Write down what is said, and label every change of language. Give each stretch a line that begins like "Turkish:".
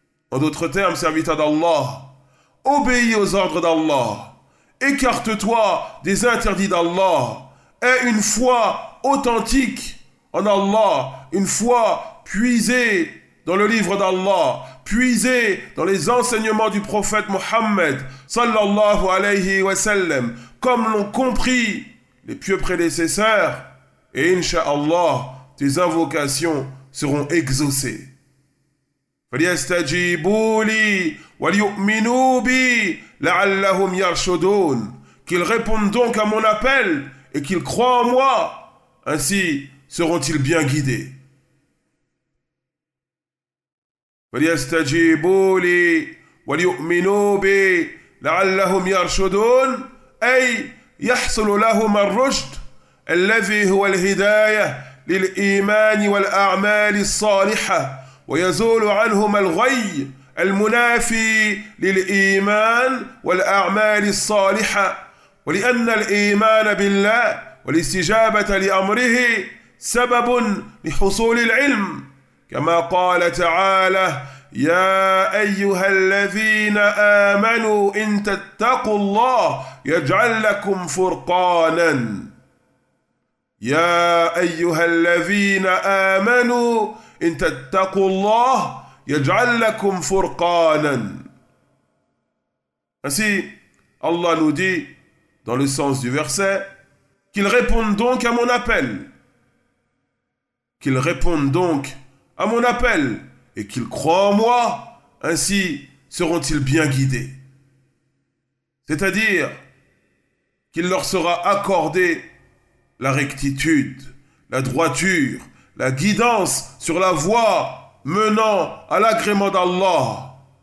French: En d'autres termes, serviteur d'Allah, obéis aux ordres d'Allah, écarte-toi des interdits d'Allah, aie une foi authentique en Allah, une foi puisée dans le livre d'Allah, puisé dans les enseignements du prophète Mohammed, sallallahu alayhi wa sallam, comme l'ont compris les pieux prédécesseurs, et incha'Allah, tes invocations seront exaucées.
Arabic: فَلْيَسْتَجِيبُوا لِي وَلْيُؤْمِنُوا بِي لَعَلَّهُمْ يَرْشُدُونَ
French: Qu'ils répondent donc à mon appel et qu'ils croient en moi, ainsi seront-ils bien guidés.
Arabic: فَلْيَسْتَجِيبُوا لِي وَلْيُؤْمِنُوا بِي لَعَلَّهُمْ يَرْشُدُونَ أي يحصل لهم الرشد الذي هو الهداية للإيمان والأعمال الصالحة ويزول عنهم الغي المنافي للإيمان والأعمال الصالحة ولأن الإيمان بالله والاستجابة لأمره سبب لحصول العلم كما قال تعالى يا أيها الذين آمنوا إن تتقوا الله يجعل لكم فرقانا يا أيها الذين آمنوا إن تتقوا الله يجعل لكم فرقانا
French: Ainsi, Allah nous dit, dans le sens du verset, qu'ils répondent donc à mon appel. Qu'ils répondent donc à mon appel. Et qu'ils croient en moi, ainsi seront-ils bien guidés. C'est-à-dire qu'il leur sera accordé la rectitude, la droiture, la guidance sur la voie menant à l'agrément d'Allah.